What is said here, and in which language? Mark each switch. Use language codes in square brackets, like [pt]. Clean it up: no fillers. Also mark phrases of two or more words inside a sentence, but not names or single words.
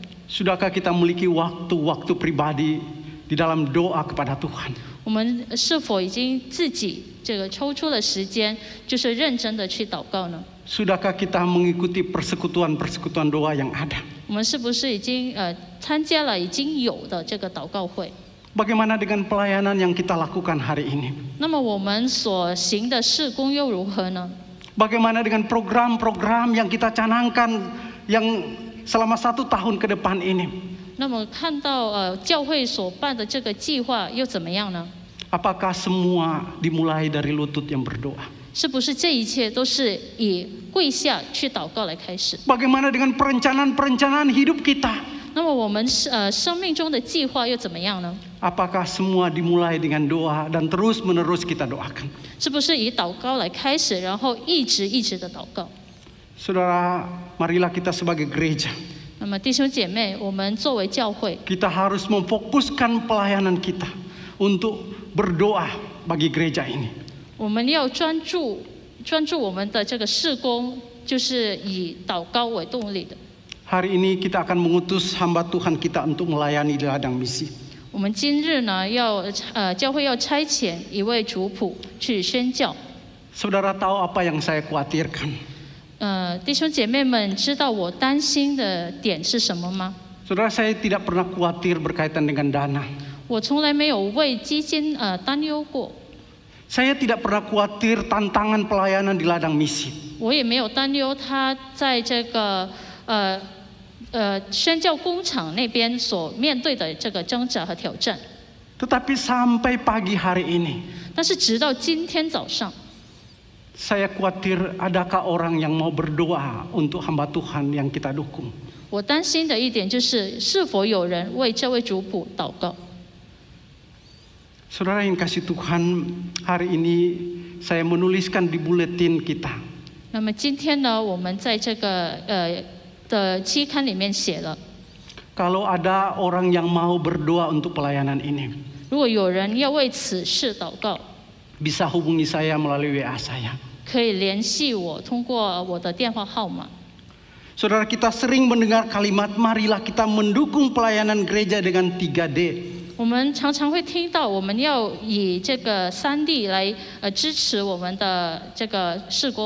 [id] Sudahkah kita memiliki waktu-waktu pribadi di dalam doa kepada Tuhan? [zh] 我们是否已经自己这个抽出了时间，就是认真的去祷告呢？ [id] Sudahkah kita mengikuti persekutuan-persekutuan doa yang ada? [zh] 我们是不是已经参加了已经有的这个祷告会？ [id] Bagaimana dengan pelayanan yang kita lakukan hari ini? [zh] 那么我们所行的事工又如何呢？ [id] Bagaimana dengan program-program yang kita canangkan yang selama 1 tahun ke depan ini? [zh] 那么看到教会所办的这个计划又怎么样呢？ [id] Apakah semua dimulai dari lutut yang berdoa? [zh] 是不是这一切都是以跪下去祷告来开始？ [id] Bagaimana dengan perencanaan-perencanaan hidup kita? [zh] 那么我们生命中的计划又怎么样呢？ [id] Apakah semua dimulai dengan doa dan terus-menerus kita doakan? [zh] 是不是以祷告来开始，然后一直的祷告？ [id] Saudara, marilah kita sebagai gereja, [zh] 那么弟兄姐妹，我们作为教会， [id] kita harus memfokuskan pelayanan kita untuk berdoa bagi gereja ini. [zh] 我们要专注我们的这个事工，就是以祷告为动力的。 [id] Hari ini kita akan mengutus hamba Tuhan kita untuk melayani di ladang misi. [zh] 我们今日呢，教会要差遣一位主仆去宣教。 [id] Saudara tahu apa yang saya khawatirkan? [zh] 弟兄姐妹们，知道我担心的点是什么吗？ [id] Saudara, saya tidak pernah khawatir berkaitan dengan dana. [zh] 我从来没有为基金担忧过， [id] Saya tidak pernah khawatir tantangan pelayanan di ladang misi. [zh] 我也没有担忧他在这个宣教工厂那边所面对的这个挣扎和挑战。 [id] Tetapi sampai pagi hari ini, [zh] 但是直到今天早上， [id] saya khawatir adakah orang yang mau berdoa untuk hamba Tuhan yang kita dukung. [zh] 我担心的一点就是是否有人为这位主仆祷告。 [id] Saudara yang kasih Tuhan, hari ini saya menuliskan di buletin kita. [zh] 那么今天呢，我们在这个的期刊里面写了， [id] Kalau ada orang yang mau berdoa untuk pelayanan ini, [zh] 如果有人要为此事祷告， [id] bisa hubungi saya melalui WA saya. [zh] 可以联系我，通过我的电话号码。 [id] Saudara, kita sering mendengar kalimat, marilah kita mendukung pelayanan gereja dengan 3D. [zh] 我们常常会听到，我们要以这个3D 来支持我们的这个事工，